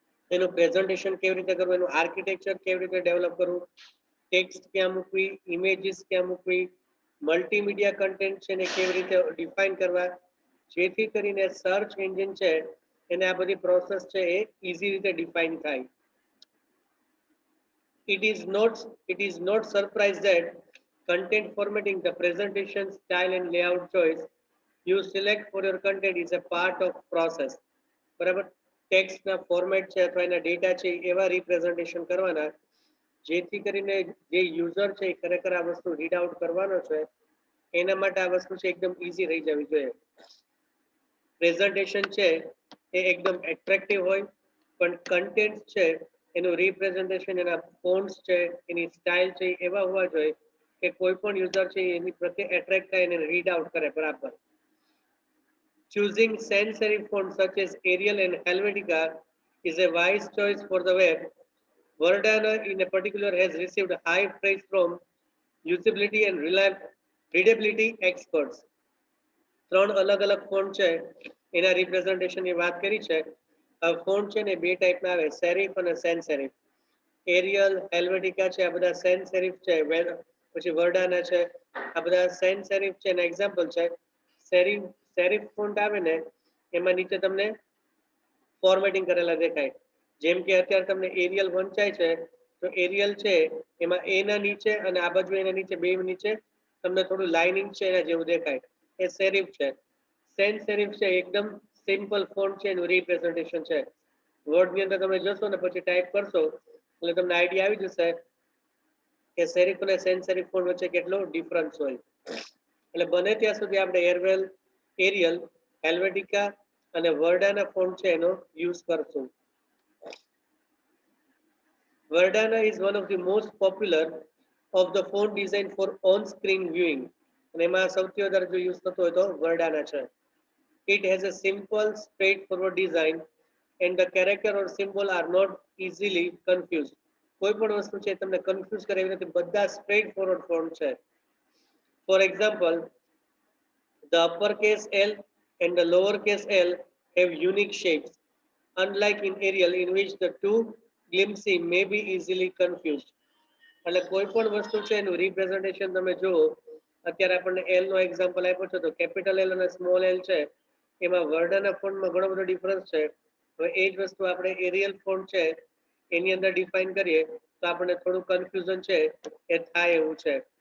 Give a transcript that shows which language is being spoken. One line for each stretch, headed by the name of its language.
Gujarati: એનું પ્રેઝન્ટેશન કેવી રીતે કરવું, એનું આર્કિટેક્ચર કેવી રીતે ડેવલપ કરવું, ટેક્સ્ટ ક્યાં મૂકવી, ઇમેજીસ ક્યાં મૂકવી, મલ્ટીમીડિયા કન્ટેન્ટ છે ને કેવી રીતે ડિફાઇન કરવા, જેથી કરીને સર્ચ એન્જિન છે એને આ બધી પ્રોસેસ છે એ ઇઝી રીતે ડિફાઇન થાય.
English: It is not surprise that content formatting, the presentation style and layout choice you select for your content is a part of process.
Gujarati: બરાબર, ટેક્સ્ટના ફોર્મેટ છે અથવા એના ડેટા છે એવા રિપ્રેઝન્ટેશન કરવાના જેથી કરીને જે યુઝર છે એ ખરેખર આ વસ્તુ રીડ આઉટ કરવાનો છે એના માટે આ વસ્તુ છે એકદમ ઇઝી રહી જવી જોઈએ. પ્રેઝન્ટેશન છે એ એકદમ એટ્રેક્ટિવ હોય, પણ કન્ટેન્ટ છે એનું રિપ્રેઝન્ટેશન, એના ફોન્ટ્સ છે, એની સ્ટાઇલ છે એવા હોવા જોઈએ કે કોઈ પણ યુઝર છે એની પ્રત્યે એટ્રેક્ટ થાય અને રીડ આઉટ કરે બરાબર.
English: Choosing sans serif fonts such as Arial and Helvetica is a wise choice for the web. Verdana in a particular has received high praise from usability and readability experts.
Gujarati: ત્રણ અલગ અલગ font છે એના રિપ્રેઝન્ટેશનની વાત કરી છે. ફોન્ટ છે ને બે ટાઈપના આવે, સેરિફ અને સેન્સ સેરિફ. એરિયલ, હેલ્વેટિકા છે આ બધા સેન્સ સેરિફ છે, પછી વર્ડાના છે આ બધા સેન્સ સેરિફ છે. એના એક્ઝામ્પલ છે સેરિફ. સેરિફ ફોન્ટ આવે ને એમાં નીચે તમને ફોર્મેટિંગ કરેલા દેખાય. જેમ કે અત્યારે તમને એરિયલ વંચાય છે તો એરિયલ છે એમાં એના નીચે અને આ બાજુ એના નીચે બે નીચે તમને થોડું લાઇનિંગ છે એના જેવું દેખાય, એ સેરિફ છે. સેન્સ સેરિફ છે એકદમ સિમ્પલ ફોન્ટ છે, એનું રિપ્રેઝન્ટેશન છે. વર્ડની અંદર તમે જશો ને પછી ટાઈપ કરશો એટલે તમને આઈડિયા આવી જશે કે સેરિફ અને સેન્સ સેરિફ ફોન્ટ વચ્ચે કેટલો ડિફરન્સ હોય. એટલે બને ત્યાં સુધી આપણે એરિયલ, હેલ્વેટિકા અને વર્ડાના ફોન્ટ છે એનો યુઝ કરશું.
English: Verdana is one of the most popular of the font design for on-screen viewing.
Gujarati: અને એમાં સૌથી વધારે જો યુઝ થતો હોય તો વર્ડાના છે.
English: It has a simple, straightforward design and the character or symbol are not easily confused.
Gujarati: કોઈ પણ વસ્તુ છે તમને કન્ફ્યુઝ કરે એવી નથી, બધા સ્ટ્રેટ ફોરવર્ડ ફોન્ટ છે.
English: For example, the uppercase L and the lowercase l have unique shapes, unlike in Arial, in which the two glimpsy may be easily confused.
Gujarati: એટલે કોઈ પણ વસ્તુ છે એનું રિપ્રેઝન્ટેશન તમે જુઓ, અત્યારે આપણને એલ નો એક્ઝામ્પલ આપ્યો છે તો કેપિટલ એલ અને સ્મોલ એલ છે એમાં વર્ડના ફોન્ટમાં ઘણો બધો ડિફરન્સ છે. હવે એ જ વસ્તુ આપણે એરિયલ ફોન્ટ છે એની અંદર ડિફાઇન કરીએ તો આપણને થોડું કન્ફ્યુઝન છે એ થાય એવું છે.